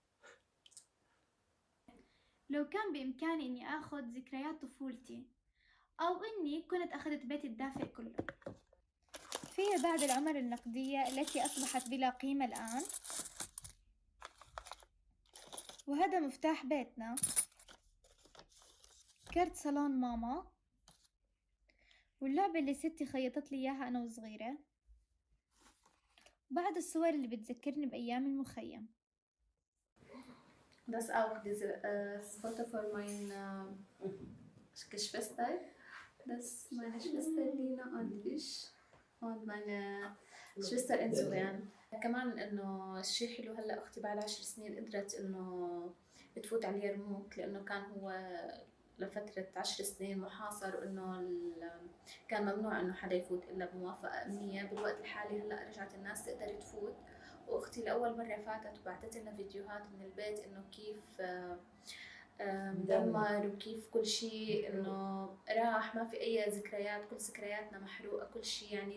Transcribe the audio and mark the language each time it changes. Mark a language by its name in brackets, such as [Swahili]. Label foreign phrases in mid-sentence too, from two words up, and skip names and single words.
[Arabic] لو كان بإمكاني إني آخذ ذكريات طفولتي أو إني كنت أخذت بيتي الدافئ كله فيما بعد العمر النقدية التي أصبحت بلا قيمة الآن، وهذا مفتاح بيتنا، كرت صالون ماما، واللعبة اللي ستي خيطت لي إياها أنا وصغيرة، وبعض الصور اللي بتذكرني بأيام المخيم. [German] Das auch dieses Foto von meiner Geschwister. Das ist meine Schwester Lina und ich und meine Schwester Eindhoven. [Arabic] كمان إنه الشيء حلو هلا أختي بعد 10 سنين قدرت إنه تفوت على اليرموك، لأنه كان هو لفترة 10 سنين محاصر، وإنه كان ممنوع إنه حدا يفوت إلا بموافقة أمنية. بالوقت الحالي هلا رجعت الناس تقدر تفوت، واختي لاول مره فاتت وبعثت لنا فيديوهات من البيت انه كيف مدمر وكيف كل شيء انه راح، ما في اي ذكريات، كل ذكرياتنا محروقه، كل شيء يعني.